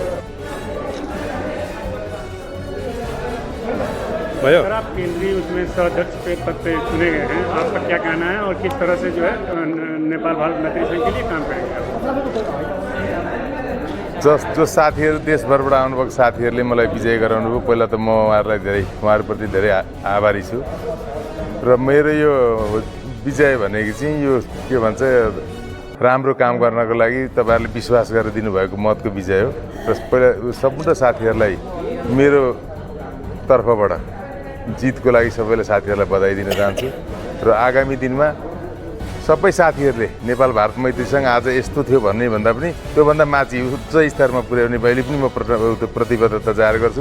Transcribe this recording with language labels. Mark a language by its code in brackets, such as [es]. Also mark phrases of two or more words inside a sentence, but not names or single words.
[hi] अगर आप केंद्रीय उसमें सदस्य के पद पे चुने गए हैं, आपका क्या कहना है और किस तरह से जो है नेपाल भारत मैत्री संघ के लिए काम करेंगे आप? [ne] जो साथीहरू देशभरबाट आउनुभएको साथीहरूले मलाई विजय गराउनुभयो। पहिला त म उहाँहरूप्रति धेरै आभारी छु र मेरो यो विजय भनेको चाहिँ यो के भन्छ राम्रो काम गर्नको लागि तपाईँहरूले विश्वास गरेर दिनुभएको मतको विजय हो र पहिला सम्पूर्ण साथीहरूलाई मेरो तर्फबाट जितको लागि सबैलाई साथीहरूलाई बधाई दिन चाहन्छु र आगामी दिनमा सबै साथीहरूले नेपाल भारत मैत्री सङ्घ आज यस्तो थियो भन्ने भन्दा पनि त्योभन्दा माथि उच्च स्तरमा पुर्याउने मैले पनि म प्रतिबद्धता जाहेर गर्छु।